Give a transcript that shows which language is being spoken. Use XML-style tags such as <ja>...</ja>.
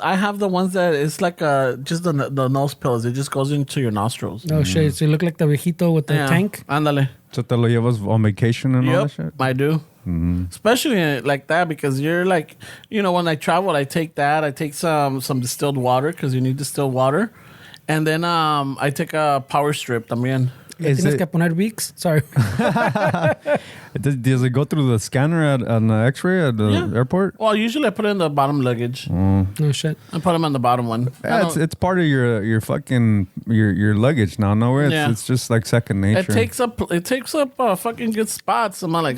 <en>I have the ones that it's like just the nose pills. It just goes into your nostrils. Oh shit! So you look like the viejito with the tank.</en> <es>Ándale.</es> <en>So te lo llevas on vacation and all that shit? I do. Mm-hmm. Especially like that because you're like, when I travel, I take that. I take some distilled water because you need distilled water. And then I take a power strip también.</en> <es>Tienes que poner Vicks? Sorry.</es> <en>Does it go through the scanner on the X-ray at the airport? Well, usually I put it in the bottom luggage. No shit. I put them on the bottom one. Yeah, it's part of your fucking your luggage now. No, it's just like second nature. It takes up fucking good spots. I'm like,</en>